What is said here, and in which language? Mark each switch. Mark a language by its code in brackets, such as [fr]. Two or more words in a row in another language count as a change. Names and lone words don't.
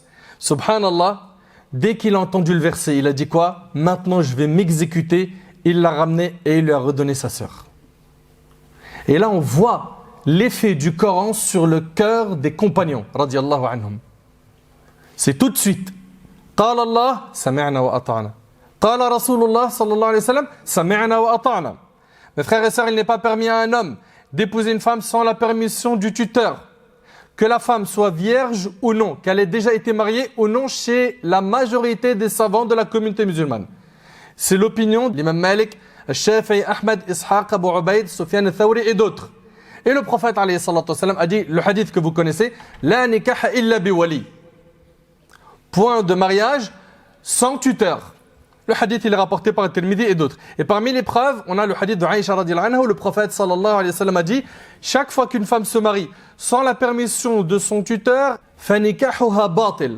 [fr] Subhanallah, dès qu'il a entendu le verset, il a dit quoi? Maintenant je vais m'exécuter. Il l'a ramené et il lui a redonné sa sœur. Et là on voit l'effet du Coran sur le cœur des compagnons [ar] رضي الله عنهم. [fr] C'est tout de suite. [ar] قال الله سمعنا وأطعنا. قال رسول الله صلى الله عليه وسلم سمعنا وأطعنا. [fr] Mes frères et sœurs, il n'est pas permis à un homme d'épouser une femme sans la permission du tuteur. Que la femme soit vierge ou non, qu'elle ait déjà été mariée ou non chez la majorité des savants de la communauté musulmane. C'est l'opinion de l'imam Malik, Shafi'i, Ahmed, Ishaq, Abu Ubaid, Sufyan al-Thawri et d'autres. Et le prophète [ar] عليه الصلاة والسلام [fr] a dit, le hadith que vous connaissez, [ar] لا نكاح إلا بولي. [fr] Point de mariage sans tuteur. Le hadith il est rapporté par Tirmidhi et d'autres. Et parmi les preuves, on a le hadith de Aïcha [ar] رضي الله عنها [fr] où le prophète [ar] صلى الله عليه وسلم [fr] a dit, chaque fois qu'une femme se marie sans la permission de son tuteur, [ar] فنكاحها باطل.